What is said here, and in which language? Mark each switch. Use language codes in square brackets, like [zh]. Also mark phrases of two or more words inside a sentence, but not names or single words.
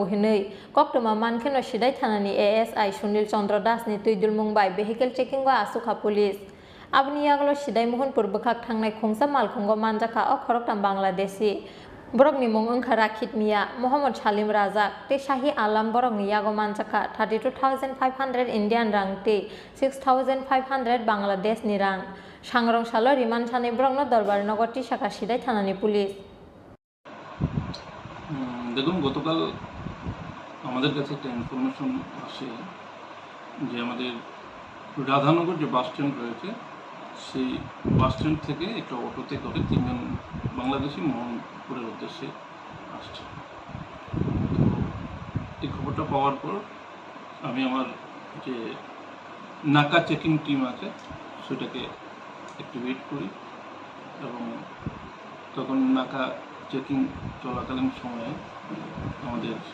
[trp] हिनै कक्टुमा मानखेनो सिदाय थानानि ASI सुनील चंद्र दासनि तुइदुल मुंबाइ [en] vehicle checking [trp] बा आसुखा पुलिस आबनि यागलो सिदाय महनपुर बोखाक थांनाय खुंसा मालखुंग मानजाखा खरकटाम बांलादेशी बरकनि मुं ओंखा राखित मिया मोहम्मद सालिम राजाक ते शाही आलम बरकनि यागो मानजाखा 32,500 इन्डियान रां ते 6,500 बांलादेशनि रां सांग्रंसाल रिमान सानै ब्रंनो दरबार नगरति साखा सिदाय थानानि पुलिस [bn] দেখুন গতকাল আমাদের কাছে একটা ইনফরমেশন আসে যে আমাদের রাধানগর যে বাস স্ট্যান্ড রয়েছে সেই বাস স্ট্যান্ড থেকে একটা অটোতে করে তিনজন বাংলাদেশি মোহনপুরের উদ্দেশ্যে আসছে তো এই খবরটা পাওয়ার পর আমি আমার যে নাকা [en] checking team [bn] আছে সেটাকে অ্যাক্টিভেট করি এবং তখন নাকা চেকিং চলাকালীন সময়ে আমাদের